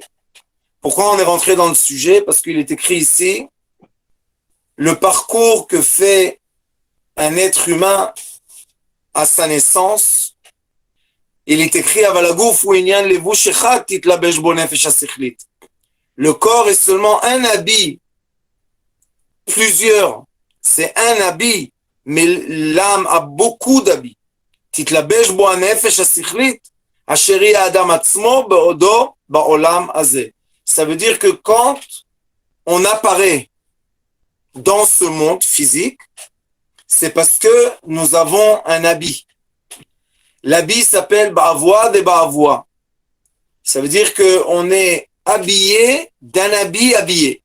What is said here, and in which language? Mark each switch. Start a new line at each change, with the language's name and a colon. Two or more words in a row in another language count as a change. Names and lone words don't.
French: Pourquoi on est rentré dans le sujet? Parce qu'il est écrit ici, le parcours que fait un être humain à sa naissance, il est écrit le corps est seulement un habit, plusieurs, c'est un habit, mais l'âme a beaucoup d'habits.
Hebrew: תתלבש בו הנפש השכלית, אשר היא האדם עצמו בעודו בעולם הזה.
French: Ça veut dire que quand on apparaît dans ce monde physique, c'est parce que nous avons un habit. L'habit s'appelle Ba'avoua de Ba'avoua. Ça veut dire qu'on est habillé d'un habit habillé.